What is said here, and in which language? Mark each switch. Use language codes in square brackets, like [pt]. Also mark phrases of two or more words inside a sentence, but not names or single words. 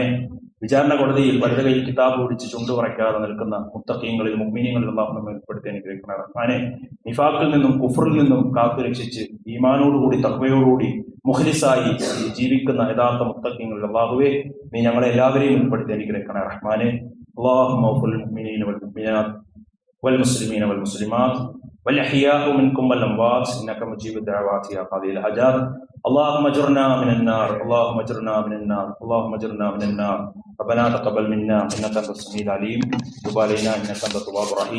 [ml] വിചാരണ കോടതിയിൽ വലത് കൈയിൽ കിതാബ് പിടിച്ച് ചുണ്ടുപറയ്ക്കാതെ നിൽക്കുന്ന മുത്തഖീങ്ങളിൽ മുഅ്മിനീങ്ങളിൽ അള്ളാഹു നമ്മെ ഉൾപ്പെടുത്തി അനുഗ്രഹിക്കണേ റഹ്മാനെ. നിഫാഖിൽ നിന്നും കുഫറിൽ നിന്നും കാത്തുരക്ഷിച്ച് ഈമാനോടുകൂടി തഖ്വയോടുകൂടി മുഖ്ലിസായി ജീവിക്കുന്ന യഥാർത്ഥ മുത്തഖീങ്ങളിൽ അള്ളാഹുവേ നീ ഞങ്ങളെ എല്ലാവരെയും ഉൾപ്പെടുത്തി അനുഗ്രഹിക്കണേ റഹ്മാനെ. [ar] اللهم اغفر للمؤمنين والمؤمنات والمسلمين والمسلمات والأحياء منكم والأموات إنك مجيب الدعوات يا قاضي الحاجات. اللهم اجرنا من النار، اللهم اجرنا من النار، اللهم اجرنا من النار. ربنا تقبل منا إنك أنت السميع العليم، وتب علينا إنك أنت التواب الرحيم.